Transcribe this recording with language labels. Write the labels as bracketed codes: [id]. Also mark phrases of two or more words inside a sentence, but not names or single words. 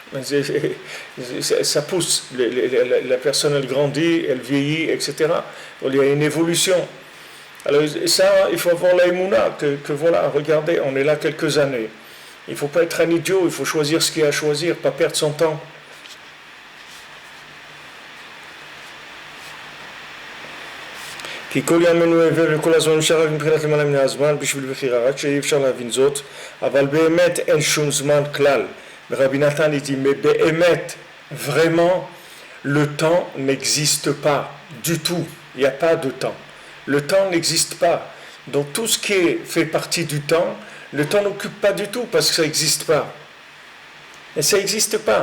[fr] Ça pousse, la personne elle grandit, elle vieillit, etc. Il y a une évolution. Alors ça, il faut avoir la émouna, que voilà, regardez, on est là quelques années. Il ne faut pas être un idiot, il faut choisir ce qu'il y a à choisir, pas perdre son temps. [he] כי כל ימינו העבר וכל הזמן נשאר רק מבחינת למעלה מן הזמן בשביל בחירה, רק שאי אפשר להבין זאת, אבל באמת אין שום זמן כלל. [fr] Rabbi Nathan dit, mais béhémet, vraiment, le temps n'existe pas du tout. Il n'y a pas de temps. Le temps n'existe pas. Donc tout ce qui fait partie du temps, le temps n'occupe pas du tout parce que ça n'existe pas. Et ça n'existe pas.